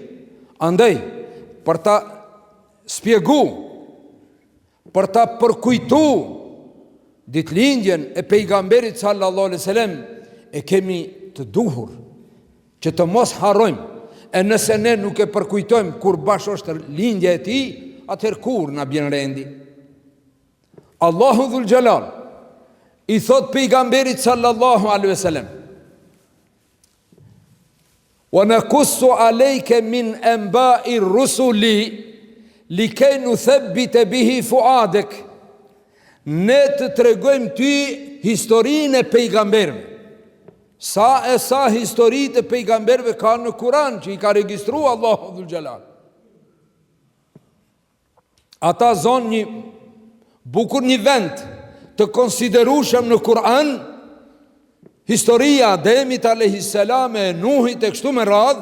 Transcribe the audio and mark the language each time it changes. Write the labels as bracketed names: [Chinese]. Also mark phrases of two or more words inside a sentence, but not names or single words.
[Albanian] Andaj, për ta spjegu, për ta përkujtu ditëlindjen e pejgamberit [Arabic] صلى الله عليه وسلم, [Albanian] e kemi të duhur që të mos harrojmë. E nëse ne nuk e përkujtojmë kur bash është lindja e tij, atëherë kur na bjen rendi. Allahu [Arabic] ذو الجلال [Albanian] i thot pejgamberit [Arabic] صلى الله عليه وسلم: "ونقص عليك من أنباء الرسل لنثبت به فؤادك." [Albanian] Ne të tregojmë ty historinë e pejgamberëve. Sa historitë e pejgamberëve ka në Kur'an që i ka regjistruar Allahu [Arabic] ذو الجلال. [Albanian] Ata zonë një bukur, një vend të konsiderueshëm në Kur'an, historia Ademit [Arabic] عليه السلام, [Albanian] e Nuhit e kështu me radhë.